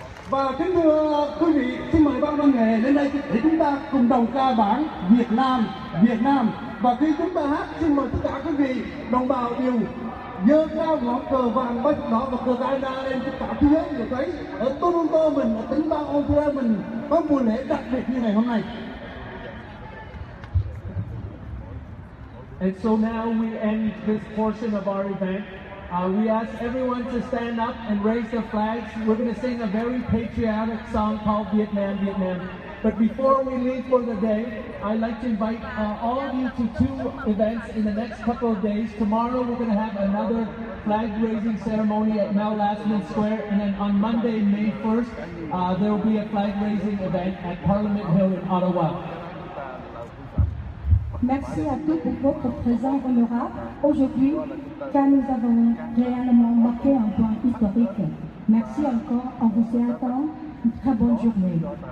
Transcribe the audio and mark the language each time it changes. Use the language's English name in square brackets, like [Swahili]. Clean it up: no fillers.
[Vietnamese] Và kính thưa quý vị, xin mời ban văn nghệ đến đây để chúng ta cùng đồng ca bản Việt Nam. Và khi chúng ta hát, xin mời tất cả quý vị đồng bào đều giơ cao ngọn cờ vàng bách đỏ và cờ Canada lên tất cả thế giới đều thấy ở Toronto mình, ở tỉnh bang Ontario mình có buổi lễ đặc biệt như ngày hôm nay. [English] And so now we end this portion of our event. We ask everyone to stand up and raise their flags. We're going to sing a very patriotic song called Vietnam, Vietnam. But before we leave for the day, I'd like to invite all of you to two events in the next couple of days. Tomorrow we're going to have another flag raising ceremony at Mel Lastman Square, and then on Monday, May 1st, there will be a flag raising event at Parliament Hill in Ottawa. [French] Merci à tous pour votre présence honorable aujourd'hui, car nous avons réellement marqué un point historique. Merci encore, on vous attend une très bonne journée.